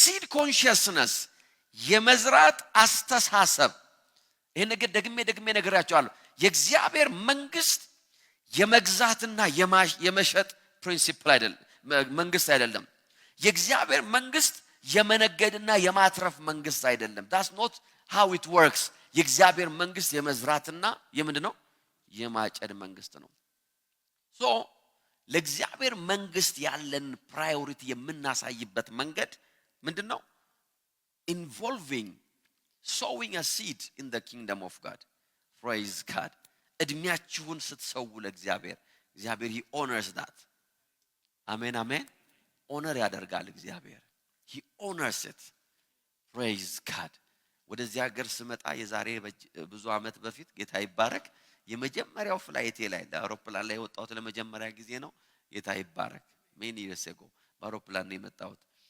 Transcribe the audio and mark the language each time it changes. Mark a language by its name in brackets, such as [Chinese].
[Amharic] consciousness የመዝራት አስተሳሰብ። ይሄ ነገር ደግሜ ነግራችኋለሁ። የእግዚአብሔር መንግስት የመግዛትና የመሸጥ ፕሪንሲፕል አይደለም፣ መንግስት አይደለም። የእግዚአብሔር መንግስት የመነገድና የማትረፍ መንግስት አይደለም። [English] that's not how it works። [Amharic] የእግዚአብሔር መንግስት የመዝራትና የምንድነው? የማጨድ መንግስት ነው። so ለእግዚአብሔር መንግስት ያለን ፕራዮሪቲ የምናሳይበት መንገድ ምንድነው? [English] involving sowing a seed in the kingdom of God. [Amharic] praise God። እድሜያችሁን ስትሰው ለእግዚአብሔር እግዚአብሔር [English] he honors that። [Amharic] አሜን አሜን። ኦነር ያደርጋል እግዚአብሔር። [English] he honors it። praise God። [Amharic] ወደዚህ ሀገር ስመጣ የዛሬ ብዙ አመት በፊት ጌታ ይባረክ የመጀመሪያው ፍላይቴ ላይ ለአውሮፕላን ላይ ወጣሁት ለመጀመሪያ ጊዜ ነው። ጌታ ይባረክ [English] many years ago [Amharic] በአውሮፕላን ነው የመጣሁት።